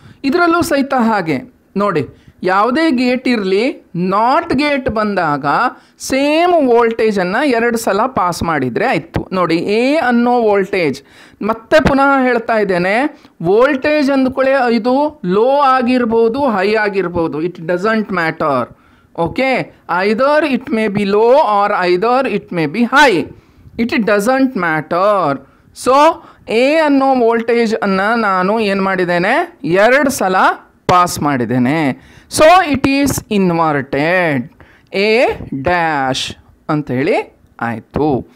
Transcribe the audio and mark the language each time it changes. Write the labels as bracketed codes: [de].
[kn] ಇದರಲ್ಲೂ ಸಹಿತ ಹಾಗೆ ನೋಡಿ, ಯಾವುದೇ ಗೇಟ್ ಇರಲಿ, ನಾಟ್ ಗೇಟ್ ಬಂದಾಗ ಸೇಮ್ ವೋಲ್ಟೇಜನ್ನು 2 ಸಲ ಪಾಸ್ ಮಾಡಿದರೆ ಆಯಿತು. ನೋಡಿ, ಎ ಅನ್ನೋ ವೋಲ್ಟೇಜ್, ಮತ್ತೆ ಪುನಃ ಹೇಳ್ತಾ ಇದ್ದೇನೆ, ವೋಲ್ಟೇಜ್ ಅಂದ್ಕೊಳ್ಳಿ ಇದು ಲೋ ಆಗಿರ್ಬೋದು, ಹೈ ಆಗಿರ್ಬೋದು, [en] It doesn't matter. Okay, either it may be low or either it may be high. It doesn't matter. [kn] So A ಅನ್ನೋ ವೋಲ್ಟೇಜ್ ಅನ್ನು ನಾನು ಏನು ಮಾಡಿದ್ದೇನೆ, 2 ಸಲ ಪಾಸ್ ಮಾಡಿದ್ದೇನೆ. [en] so it is inverted A dash [kn] ಅಂಥೇಳಿ ಆಯಿತು.